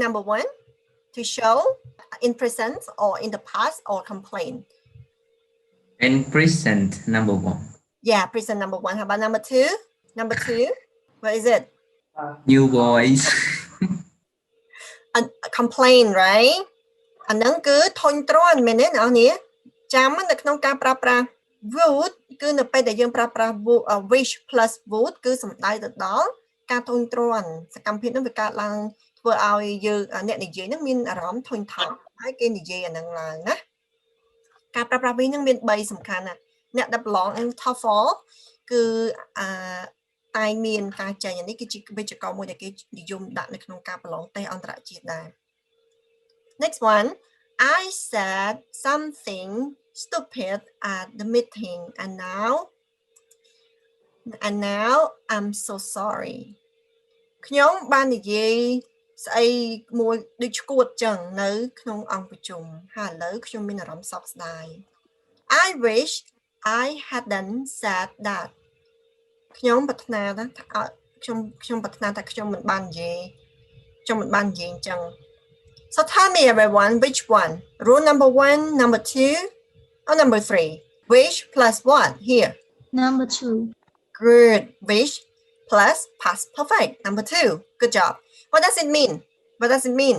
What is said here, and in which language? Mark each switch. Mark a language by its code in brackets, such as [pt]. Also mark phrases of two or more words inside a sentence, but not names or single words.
[en] Number one, to show in present or in the past or complain. In present, number one. Yeah, present number one. How about number two? Number two, what is it? New voice. Complain, right? [km] អាហ្នឹងគឺធុញទ្រាន់មែនទេអ្នកនរចាំនៅក្នុងការប្រើប្រាស់ would គឺនៅពេលដែលយើងប្រើប្រាស់ [en] wish plus would [km] គឺសំ ដៅទៅដល់ការធុញទ្រាន់សកម្មភាពហ្នឹងវាកើតឡើងធ្វើឲ្យយើងអ្នកនិយាយហ្នឹងមានអារ ម្មណ៍ធុញថប់ហើយគេនិយាយអាហ្នឹងឡើងណាការប្រើប្រាស់ wish ហ្នឹងមាន3សំខាន់ណាអ្នកដែលប្រឡង TOEFL គឺតែងមានការចែងនេះគឺជាវិជ្ជាករមួយដែលគេនិយមដាក់នៅក្នុងការប្រឡងតេស្តអន្តរជាតិដែរ [en] Next one, I said something stupid at the meeting and now I'm so sorry. [km] ខ្ញុំបាននិយាយស្អីមួយដូចឈួតចឹងនៅក្នុងអង្គប្រជុំហើយឥឡូវខ្ញុំមានអារម្មណ៍សោកស្ដាយ [en] I wish I hadn't said that. [km] ខ្ញុំប្រាថ្នាថាខ្ញុំប្រាថ្នាថាខ្ញុំមិនបាននិយាយអញ្ចឹង [en] So tell me everyone, which one? Rule number one, number two, or number three? Which plus what here? Number 2. Good. Which plus past perfect. Number two. Good job. What does it mean? What does it mean?